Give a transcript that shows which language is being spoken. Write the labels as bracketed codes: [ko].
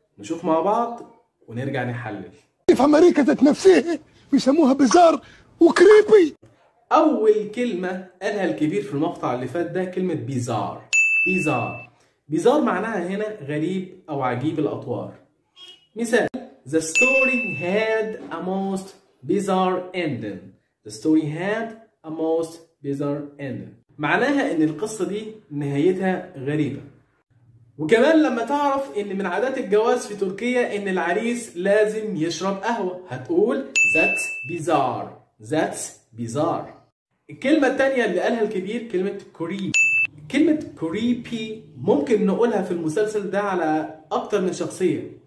[ar] نشوف مع بعض ونرجع نحلل. في أمريكا ذات نفسها بيسموها بيزار وكريبي. أول كلمة قالها الكبير في المقطع اللي فات ده كلمة بيزار. بيزار. بيزار معناها هنا غريب أو عجيب الأطوار. [en] مثال: The story had a most bizarre ending. The story had a most bizarre ending. [ar] معناها إن القصة دي نهايتها غريبة. وكمان لما تعرف إن من عادات الجواز في تركيا إن العريس لازم يشرب قهوة هتقول [en] That's bizarre. That's bizarre. [ar] الكلمة التانية اللي قالها الكبير كلمة creepy. كلمة creepy ممكن نقولها في المسلسل ده على أكتر من شخصية.